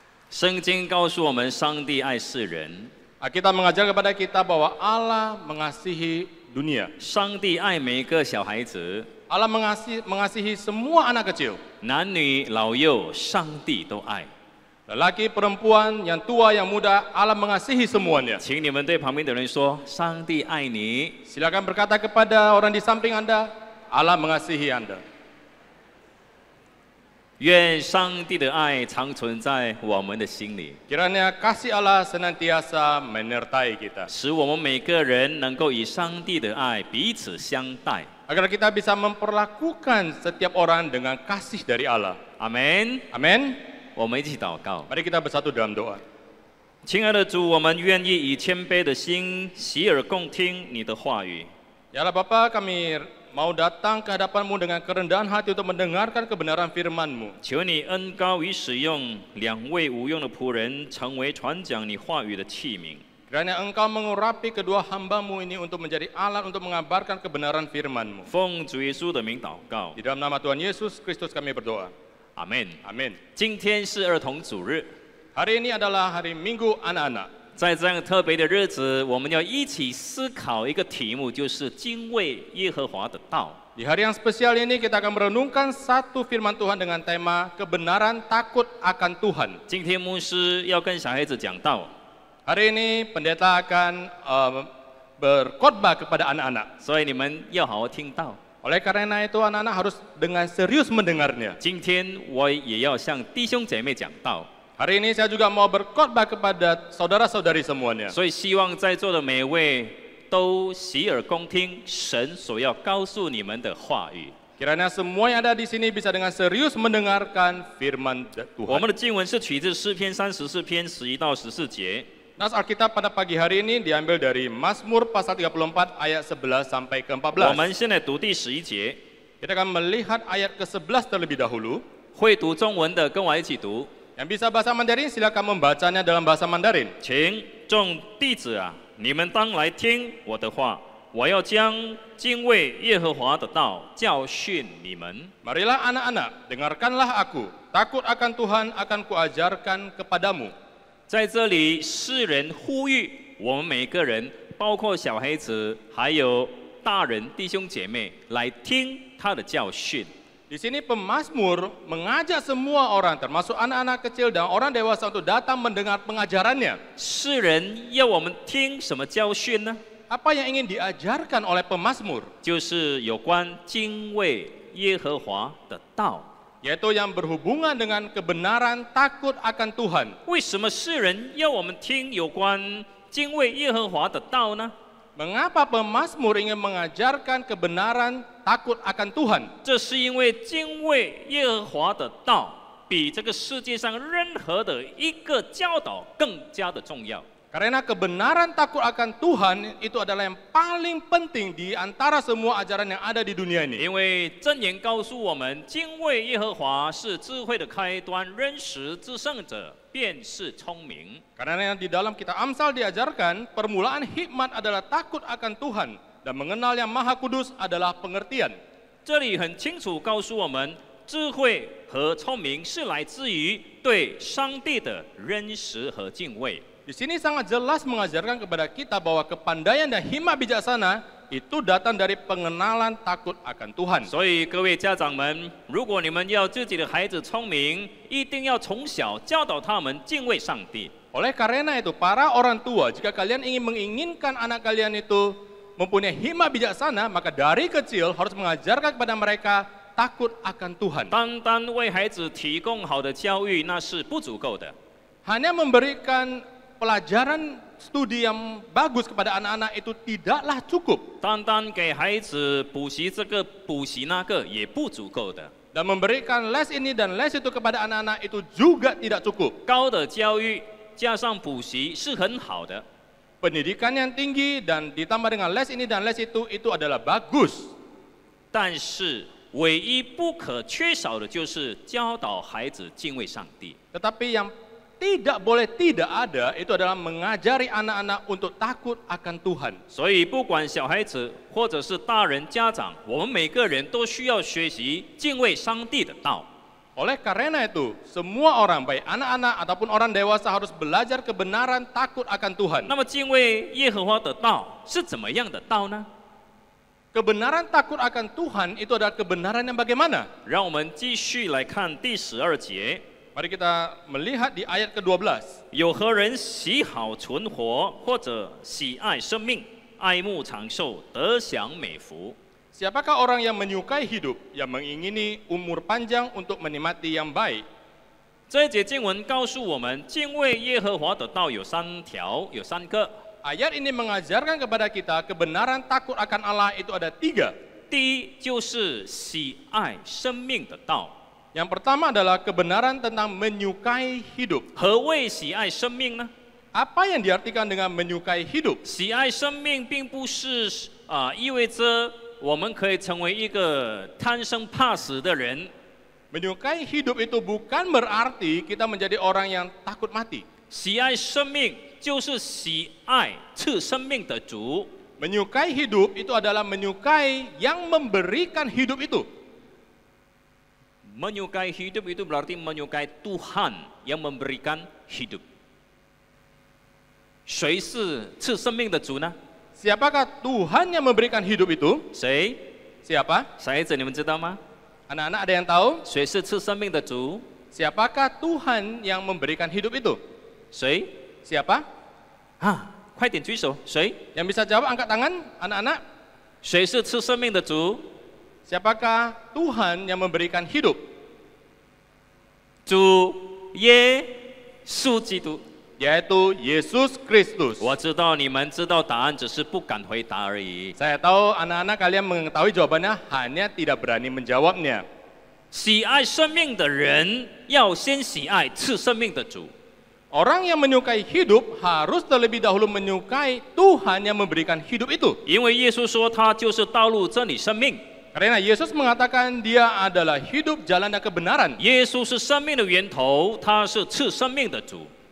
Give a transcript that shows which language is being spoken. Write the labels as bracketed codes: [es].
[zh] 圣经告诉我们，上帝爱世人， [id] Alkitab mengajar kepada kita bahwa Allah mengasihi dunia. [zh] 上帝爱每一个小孩子， [id] Allah mengasihi semua anak kecil. [zh] 男女老幼，上帝都爱。 [id] Lelaki, perempuan, yang tua, yang muda, Allah mengasihi semuanya. [zh] 请你们对旁边的人说：“上帝爱你。” [id] Silakan berkata kepada orang di samping Anda, Allah mengasihi Anda. [zh] 愿上帝的爱常存在我们的心里， [id] Kiranya kasih Allah senantiasa menyertai kita. [zh] 使我们每个人能够以上帝的爱彼此相待。 [id] Agar kita bisa memperlakukan setiap orang dengan kasih dari Allah. [zh] 阿门。 [id] Amin. [zh] 我们一起祷告。 [id] Mari kita bersatu dalam doa. [zh] 亲爱的主，我们愿意以谦卑的心，洗耳恭听你的话语。 [id] Ya Allah Bapa, kami mau datang ke hadapan-Mu dengan kerendahan hati untuk mendengarkan kebenaran firman-Mu. [zh] 求你恩膏与使用两位无用的仆人，成为传讲你话语的器皿。 [id] Kiranya Engkau mengurapi kedua hamba-Mu ini untuk menjadi alat untuk mengabarkan kebenaran firman-Mu. [zh] 奉主耶稣的名祷告， [id] Di dalam nama Tuhan Yesus Kristus kami berdoa. [zh] 阿门。 [id] Amin. [zh] 今天是儿童主日， [id] Hari ini adalah hari Minggu anak-anak. [zh] 在这样特别的日子，我们要一起思考一个题目，就是敬畏耶和华的道。 [id] Di hari yang spesial ini kita akan merenungkan satu firman Tuhan dengan tema kebenaran takut akan Tuhan. [zh] 今天牧师要跟小孩子讲道， [id] Hari ini pendeta akan berkhotbah kepada anak-anak. [zh] 所以你们要好好听道。 [id] Oleh karena itu anak-anak harus dengan serius mendengarnya. [zh] 今天我也要向弟兄姐妹讲道， [id] Hari ini saya juga mau berkhotbah kepada saudara-saudari semuanya. [zh] 所以希望在座的每位都洗耳恭听神所要告诉你们的话语。 [id] Kiranya semua yang ada di sini bisa dengan serius mendengarkan firman [zh] 我们 [id] Tuhan. [zh] 的经文是取自诗篇34篇11到14节。 [id] Nas Alkitab pada pagi hari ini diambil dari Mazmur pasal 34 ayat 11 sampai ke [zh] 我们 [id] 14. [zh] 现在读第11节， [id] Kita akan melihat ayat ke-11 terlebih dahulu. [zh] 会读中文的跟我一起读。 [id] Yang bisa bahasa Mandarin silakan membacanya dalam bahasa Mandarin. [zh] 请众弟子啊，你们当来听我的话，我要将敬畏耶和华的道教训你们。 [id] Marilah anak-anak, dengarkanlah aku. Takut akan Tuhan akan kuajarkan kepadamu. [zh] 在这里，诗人呼吁我们每个人，包括小孩子，还有大人弟兄姐妹，来听他的教训。 [id] Di sini pemazmur mengajak semua orang, termasuk anak-anak kecil dan orang dewasa untuk datang mendengar pengajarannya. [zh] 诗人要我们听什么教训呢？ [id] Apa yang ingin diajarkan oleh pemazmur? [zh] 就是有关敬畏耶和华的道。 [id] Yaitu yang berhubungan dengan kebenaran takut akan Tuhan. [zh] 为什么诗人要我们听有关敬畏耶和华的道呢？ [id] Mengapa pemazmur ingin mengajarkan kebenaran takut akan Tuhan? [zh] 这是因为敬畏耶和华的道比这个世界上任何的一个教导更加的重要。 [id] Karena kebenaran takut akan Tuhan itu adalah yang paling penting di antara semua ajaran yang ada di dunia ini. [zh] 因为箴言告诉我们，敬畏耶和华是智慧的开端，认识至圣者便是聪明。 [id] Karena yang di dalam kitab Amsal diajarkan, permulaan hikmat adalah takut akan Tuhan dan mengenal yang Maha Kudus adalah pengertian. [zh] 这里很清楚告诉我们，智慧和聪明是来自于对上帝的认识和敬畏。 [id] Di sini sangat jelas mengajarkan kepada kita bahwa kepandaian dan hikmat bijaksana itu datang dari pengenalan takut akan Tuhan. [zh] 所以各位家长们，如果你们要自己的孩子聪明，一定要从小教导他们敬畏上帝。 [id] Oleh karena itu, para orang tua, jika kalian ingin menginginkan anak kalian itu mempunyai hikmat bijaksana, maka dari kecil harus mengajarkan kepada mereka takut akan Tuhan. [zh] 单单为孩子提供好的教育，那是不足够的。 [id] Hanya memberikan pelajaran studi yang bagus kepada anak-anak itu tidaklah cukup. [zh] 单单给孩子补习这个补习那个也不足够的。 [id] Dan memberikan les ini dan les itu kepada anak-anak itu juga tidak cukup. [zh] 高的教育加上补习是很好的， [id] Pendidikan yang tinggi dan ditambah dengan les ini dan les itu adalah bagus. [zh] 但是唯一不可缺少的就是教导孩子敬畏上帝。 [id] Tetapi yang tidak boleh tidak ada itu adalah mengajari anak-anak untuk takut akan Tuhan. [zh] 所以不管小孩子或者是大人家长，我们每个人都需要学习敬畏上帝的道。 [id] Oleh karena itu, semua orang baik anak-anak ataupun orang dewasa harus belajar kebenaran takut akan Tuhan. [zh] 那么敬畏耶和华的道是怎么样的道呢？ [id] Kebenaran takut akan Tuhan itu adalah kebenaran yang bagaimana? [zh] 让我们继续来看第12节。 [id] Mari kita melihat di ayat ke-12. [zh] 有何人喜好存活，或者喜爱生命，爱慕长寿，得享美福？ [id] Siapakah orang yang menyukai hidup, yang mengingini umur panjang untuk menikmati yang baik? [zh] 这一节经文告诉我们，敬畏耶和华的道有3条，有3个。 [id] Ayat ini mengajarkan kepada kita kebenaran takut akan Allah itu ada 3. [zh] 第一就是喜爱生命的道。 [id] Yang pertama adalah kebenaran tentang menyukai hidup. [zh] 何谓喜爱生命呢？ [id] Apa yang diartikan dengan menyukai hidup? [zh] 喜爱生命并不是意味着我们可以成为一个贪生怕死的人。 [id] Menyukai hidup itu bukan berarti kita menjadi orang yang takut mati. [zh] 喜爱生命就是喜爱赐生命的主。 [id] Menyukai hidup itu adalah menyukai yang memberikan hidup itu. Menyukai hidup itu berarti menyukai Tuhan yang memberikan hidup. [zh] 谁是赐生命的主呢？ [id] Siapakah Tuhan yang memberikan hidup itu? [zh] 谁？ [id] Siapa? [zh] 小孩子，你们知道吗？ [id] Anak-anak ada yang tahu? [zh] 谁是赐生命的主？ [id] Siapakah Tuhan yang memberikan hidup itu? [zh] 谁？ [id] Siapa? [zh] 快点举手！谁？ [id] Yang bisa jawab angkat tangan, anak-anak. [zh] 谁是赐生命的主？ [id] Siapakah Tuhan yang memberikan hidup? [zh] 主耶稣基督。 [id] Yaitu Yesus Kristus. [zh] 我知道你们知道答案，只是不敢回答而已。 [id] Saya tahu anak-anak kalian mengetahui jawabannya, hanya tidak berani menjawabnya. [zh] 喜爱生命的人要先喜爱赐生命的主。 [id] Orang yang menyukai hidup harus terlebih dahulu menyukai Tuhan yang memberikan hidup itu. [zh] 因为耶稣说他就是道路、真理、生命。 [id] Karena Yesus mengatakan dia adalah hidup, jalan dan kebenaran. [zh] 耶稣是生命的源头，他是赐生命的主。